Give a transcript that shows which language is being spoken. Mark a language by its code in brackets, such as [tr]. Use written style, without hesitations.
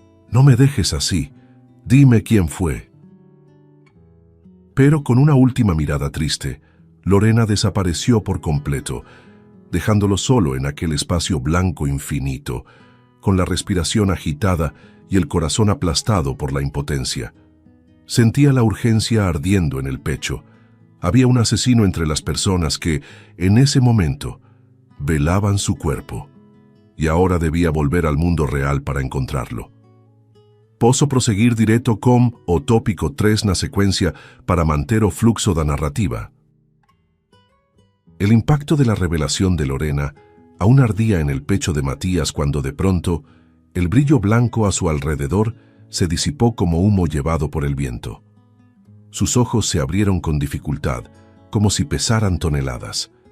[es] «No me dejes así. Dime quién fue». Pero con una última mirada triste, Lorena desapareció por completo, dejándolo solo en aquel espacio blanco infinito, con la respiración agitada y el corazón aplastado por la impotencia. Sentía la urgencia ardiendo en el pecho. Había un asesino entre las personas que, en ese momento, velaban su cuerpo, y ahora debía volver al mundo real para encontrarlo. [pt] Posso proseguir direto com o tópico 3 na secuencia para manter o fluxo da narrativa. [es] El impacto de la revelación de Lorena aún ardía en el pecho de Matías cuando de pronto el brillo blanco a su alrededor se disipó como humo llevado por el viento. Sus ojos se abrieron con dificultad, como si pesaran toneladas.